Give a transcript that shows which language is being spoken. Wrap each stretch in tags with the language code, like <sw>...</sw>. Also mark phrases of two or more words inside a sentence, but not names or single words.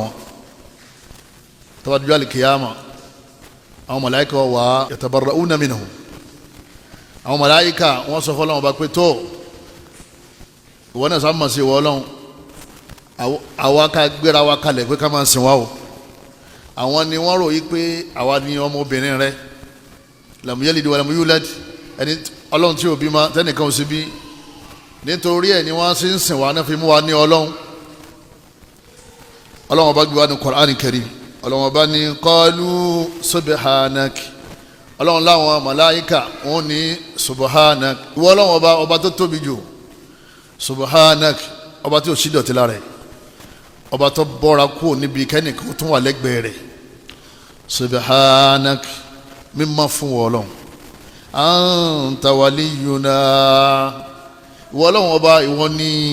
<yo>wọn tó bá dijọ́ àlùkìyàmà àwọn màláìka wà</yo> <ar>يتبرؤون منهم</ar> <yo>àwọn màláìka wọ́n sọ fọlọ́wọ́n bá pé tó ìwọ náà sábà máa ṣe ìwọ ọlọ́run àwa ká gbéra wa kalẹ̀ pé ká máa sìn wá o àwọn ni wọ́n rò yí pé àwa ni ọmọbìnrin rẹ</yo> <ar>لم يلد ولم يولد</ar> <yo>ẹni ọlọ́run tí ò bí ma tẹ́nìkan ò sí bí nítorí ẹ̀ ni wọ́n sì ń sìn wá náà fi mú wa ní ọlọ́run. ọlọ́run ọba gbé wa ní Qur'an Karim ọlọ́run ọba ní</yo> <ar>قالوا سبحانك</ar> <yo>ọlọ́run láwọn màláíkà wọn ní subhanak ìwọ ọlọ́run ọba tó tóbi jù subhanak ọba tí ò sí dọ̀tí lára ẹ̀ ọba tó bọ́ra kú níbi kẹ́nìkan tó wà lẹ́gbẹ̀ẹ́ rẹ̀ subhanak mímọ́ fún Ọlọ́run</yo> <ar>أنت ولينا</ar> <yo>ìwọ Ọlọ́run ọba ìwọ ni</yo>